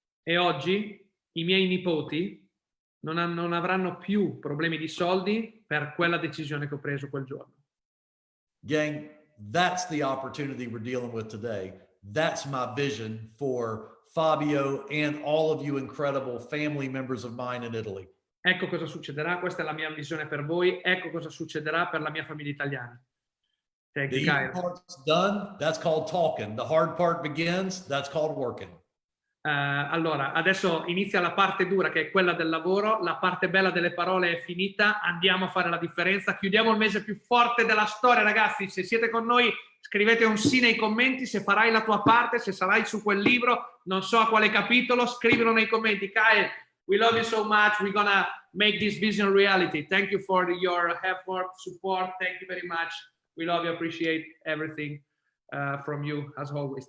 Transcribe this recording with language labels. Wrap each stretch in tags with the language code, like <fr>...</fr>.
<it>E oggi i miei nipoti non avranno più problemi di soldi per quella decisione che ho preso quel giorno.</it> <en>Gang, that's the opportunity we're dealing with today. That's my vision for Fabio and all of you incredible family members of mine in Italy.</en> <it>Ecco cosa succederà, questa è la mia visione per voi, ecco cosa succederà per la mia famiglia italiana.</it> <en>Thank The you, easy Kyle. part's done. That's called talking. The hard part begins. That's called working.</en> <it>Allora, adesso inizia la parte dura che è quella del lavoro, la parte bella delle parole è finita, andiamo a fare la differenza, chiudiamo il mese più forte della storia, ragazzi. Se siete con noi scrivete un sì nei commenti, se farai la tua parte, se sarai su quel libro, non so a quale capitolo, scrivilo nei commenti.</it> <en>Kyle, we love you so much, we're gonna make this vision reality. Thank you for your effort, support, thank you very much. We love you, appreciate everything from you as always.</en>